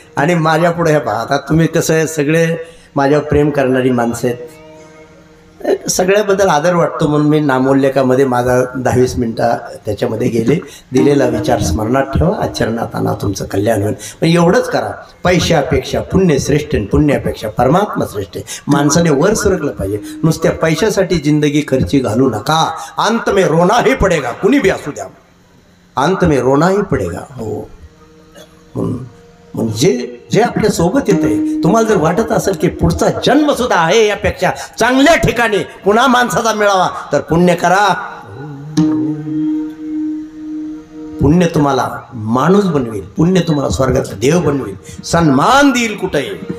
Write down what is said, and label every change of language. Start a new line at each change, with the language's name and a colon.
Marathi: आणि माझ्या पुढे हे पहा, आता तुम्ही कसं आहे, सगळे माझ्यावर प्रेम करणारी माणसं आहेत, सगळ्याबद्दल आदर वाटतो म्हणून मी नामोल्लेखामध्ये माझा 10-20 मिनटं त्याच्यामध्ये गेले. दिलेला विचार स्मरणात ठेवा, आचरणात आणा, तुमचं कल्याण होईल. पण एवढंच करा, पैशापेक्षा पुण्य श्रेष्ठ, पुण्यापेक्षा परमात्मा श्रेष्ठ. माणसाने वर सरकलं पाहिजे. नुसत्या पैशासाठी जिंदगी खर्ची घालू नका.
Hindi: अंत में रोना ही पडेगा,
Marathi: कुणी बी असू द्या,
Hindi: अंत में रोना ही पडेगा.
Marathi: हो, म्हणजे जे आपल्या सोबत येते, तुम्हाला जर वाटत असेल की पुढचा जन्म सुद्धा आहे यापेक्षा चांगल्या ठिकाणी पुन्हा माणसाचा मिळावा, तर पुण्य करा. पुण्य तुम्हाला माणूस बनवेल, पुण्य तुम्हाला स्वर्गातला देव बनवेल, सन्मान देईल कुठेही.